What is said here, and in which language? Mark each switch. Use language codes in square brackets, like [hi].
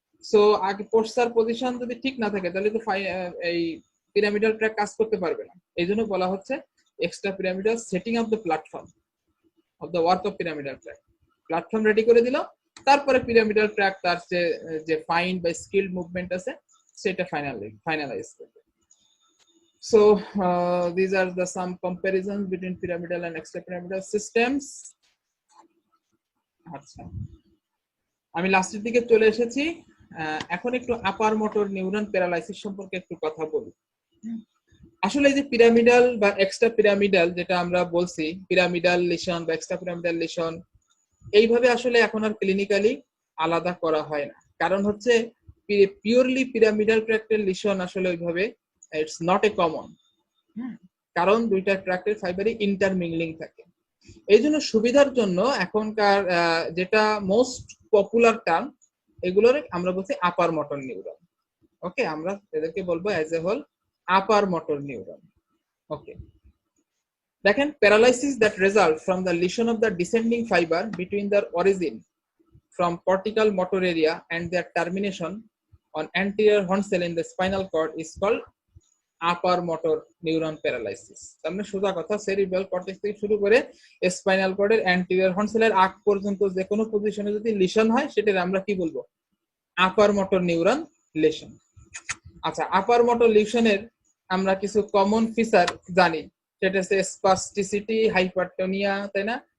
[bn] So আগে poster position যদি ঠিক না থাকে, তাহলে তো এই পিরামিডাল ট্র্যাক কাজ করতে পারবে না। এই জন্য বলা হচ্ছে [en] Extra pyramidal setting of the platform of the work of pyramidal tract. [bn] Platform ready করে দিল, তারপরে পিরামিডাল ট্র্যাক তার যে ফাইন বা স্কিল মুভমেন্ট আছে সেটা ফাইনালাইজ করবে। [en] So these are the some comparisons between pyramidal and extrapyramidal systems. [bn] আচ্ছা, আমি লাস্টের দিকে চলে এসেছি। এখন একটু আপার মোটর নিউরন প্যারালাইসিস সম্পর্কে একটু কথা বলি। আসলে এই যে পিরামিডাল বা এক্সট্রা পিরামিডাল যেটা আমরা বলছি, পিরামিডাল লিশন বা এক্সট্রা পিরামিডাল লিশন, এইভাবে আসলে এখন আর ক্লিনিক্যালি আলাদা করা হয় না। কারণ হচ্ছে পিওরলি পিরামিডাল ট্র্যাক্টের লিশন আসলে ওইভাবে [en] it's not a common, [bn] কারণ দুইটা ট্র্যাক্টের ফাইবারই ইন্টারমিংলিং থাকে। এই জন্য সুবিধার জন্য এখনকার যেটা মোস্ট পপুলার টার্ম, এগুলোর আমরা বলছি আপার মোটর নিউরন। ওকে, আমরা এদেরকে বলবো [en] as a whole [bn] upper motor neuron. [en] okay, [bn] দেখেন, [en] Paralysis that result from the lesion of the descending fibre between the origin from cortical motor area and their termination on anterior horn cell in the spinal cord is called upper motor neuron paralysis. [bn] তাহলে সোজা কথা, cerebral cortex থেকে শুরু করে spinal কর্ডের anterior horn সেলের আগ পর্যন্ত যে কোনো পজিশনে যদি লিশন হয়, সেটা আমরা কি বলবো? আপার মোটর নিউরন লিশন। আচ্ছা, আপার মোটর লিশনের আমরা কিছু কমন ফিচার জানি, সেটা হচ্ছে স্পাস্টিসিটি, হাইপারটোনিয়া, তাই না?